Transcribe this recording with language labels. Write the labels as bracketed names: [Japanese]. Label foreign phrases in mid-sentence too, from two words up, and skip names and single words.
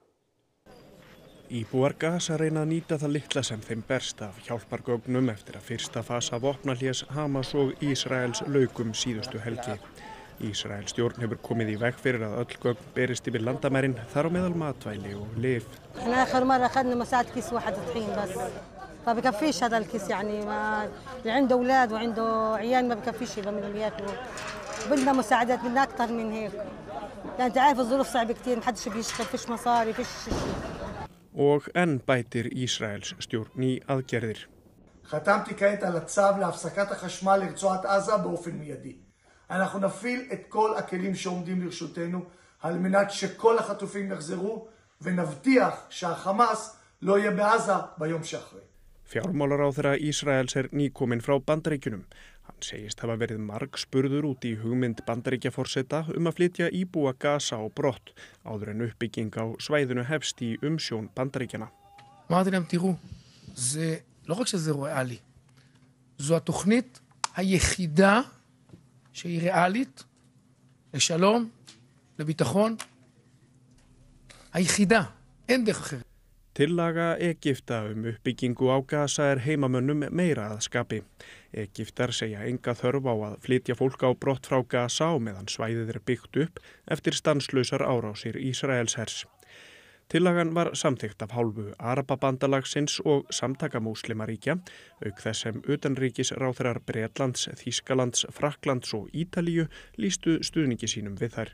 [Icelandic] Íbúar Gaza reyna að nýta það litla sem þeim berst af hjálpargögnum eftir að fyrsta fasa vopnahlés Hamas og Ísraels lauk síðustu helgi. Ísraelsstjórn hefur komið í veg fyrir að öll gögn berist yfir landamærin, þar á meðal matvæli og lyf. [Arabic] ما بكفيش هذا الكيس يعني ما اللي عنده اولاد وعنده عيال ما بكفيش يبقى من اللي ياكلوا بدنا مساعدات بدنا اكثر من هيك يعني انت عارف الظروف صعبه كثير ما حدش بيشتغل فيش مصاري فيش [Icelandic] Og enn bætir Ísraels stjórn í aðgerðir. [Hebrew] חתמתי כעת על הצו להפסקת החשמל לרצועת עזה באופן מיידי. אנחנו נפעיל את כל הכלים שעומדים לרשותנו על מנת שכל החטופים יחזרו ונבטיח שהחמאס לא יהיה בעזה ביום שאחרי. [Icelandic] Fjármálaráðherra Ísraels nýkominn frá Bandaríkjunum. Hann segist hafa verið margspurður út í hugmynd Bandaríkjaforseta að flytja íbúa Gaza á brott áður en uppbygging á svæðinu hefst í umsjón Bandaríkjana. [Hebrew] אמרתי להם, תראו, זה לא רק שזה ריאלי, זו התוכנית היחידה שהיא ריאלית לשלום, לביטחון, היחידה, אין דרך אחרת. [Icelandic] Tillaga Egypta uppbyggingu á Gaza heimamönnum meira að skapi. Egyptar segja enga þörf á að flytja fólk á brott frá Gaza á meðan svæðið byggt upp eftir stanslausar árásir Ísraelshers. Tillagan var samþykkt af hálfu Arababandalagsins og samtaka múslimaríkja, auk þess sem utanríkisráðherrar Bretlands, Þýskalands, Frakklands og Ítalíu lýstu stuðningi sínum við þær.